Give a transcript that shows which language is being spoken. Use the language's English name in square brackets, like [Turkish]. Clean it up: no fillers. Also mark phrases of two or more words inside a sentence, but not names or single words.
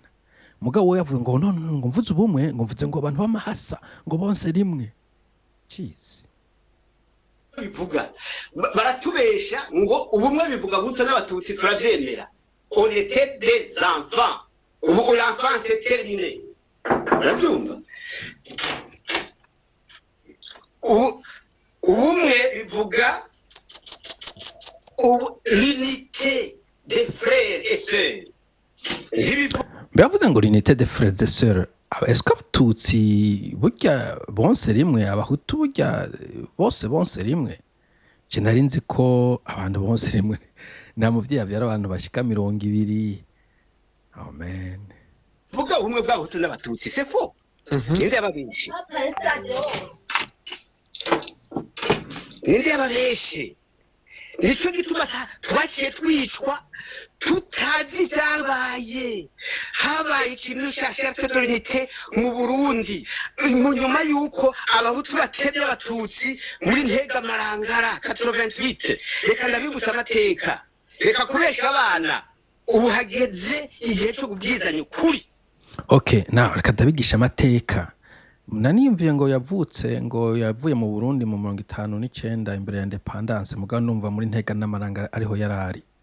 [Rundi] Mugabo we yavuze ngo none ngo mvuze ubumwe, ngo mvuze ngo abantu b'amahasa ngo bonse rimwe. Crise bivuga baratubesha ngo ubumwe bivuga buto n'abatutsi turavyemera. [French] On était des enfants. Ubu l'enfant c'est terminé. [Rundi] Uravyumva? Ubumwe bivuga [French] l'unité des frères et sœurs. [Rundi] Bavuze ngo [French] l'unité des frères et sœurs. Est-ce que [Rundi] abatutsi burya bonse rimwe, abahutu burya bonse rimwe? Je nari nzi ko abantu bonse rimwe nta muvyeyi avyara abantu bashika 200. Amen. Vuga ubumwe bw'abahutu n'abatutsi, [French] c'est faux. [Rundi] Ninde yababeshe? Ninde yababeshe? Nico gituma twaciye twicwa tutazi ibyabaye. Habaye ikintu cya [French] charte de l'unité [Rundi] mu Burundi mu nyuma yuko abahutu batebye abatutsi muri ntega marangara 88. Reka ndabibutsa amateka, reka kubesha abana. Ubu hageze igihe cyo kubwizanya ukuri. [English] Okay, now [Rundi] reka ndabigisha amateka. Naniyumviye ngo yavuye mu Burundi mu 59 imbere ya independence, mugabo numva muri ntega n'amaranga ariho yarari.